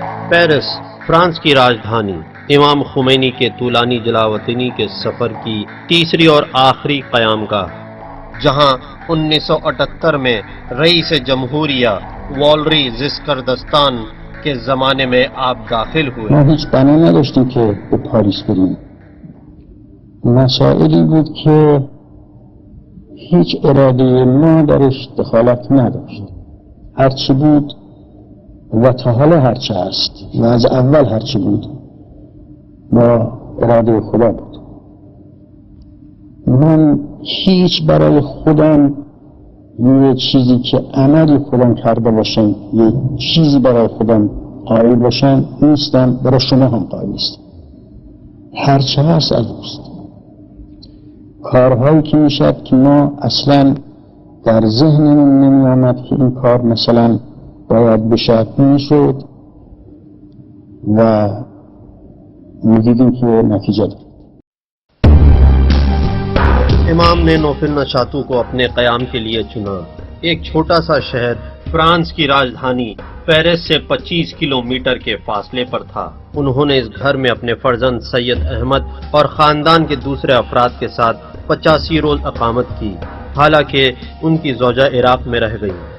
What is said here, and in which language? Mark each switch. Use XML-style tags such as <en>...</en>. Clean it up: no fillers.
<ur>Paris, France کی راجدھانی، امام Khomeini کے طولانی جلاوطنی کے سفر کی تیسری اور آخری قیام گاہ، جہاں 1978 میں رئیس جمہوریہ والری زسکردستان کے زمانے میں آپ داخل ہوئے.</ur> <fa>ما هیچ بنا نداشتیم که به پاریس بریم. مسائلی بود که هیچ اراده ما درش دخالت نداشت. هرچی بود و تا حالا هرچی هست و از اول هرچی بود با اراده خدا بود. من هیچ برای خودم یه چیزی که عملی خودم کرده باشم، یه چیزی برای خودم قائل باشم نیستم، برای شما هم قائل نیستم. هرچه هست از اوست. کارهایی که میشد که ما اصلا در ذهنمون نمی آمد که این کار مثلا باید بشد میشد و میدیدیم که نتیجه داد.</fa> <ur>امام نے نوفل نشاطوں کو اپنے قیام کے لیے چنا. ایک چھوٹا سا شہر فرانس کی راجدھانی پیرس سے 25 کلومیٹر کے فاصلے پر تھا. انہوں نے اس گھر میں اپنے فرزند سید احمد اور خاندان کے دوسرے افراد کے ساتھ 85 روز اقامت کی، حالانکہ ان کی زوجہ عراق میں رہ گئی.</ur>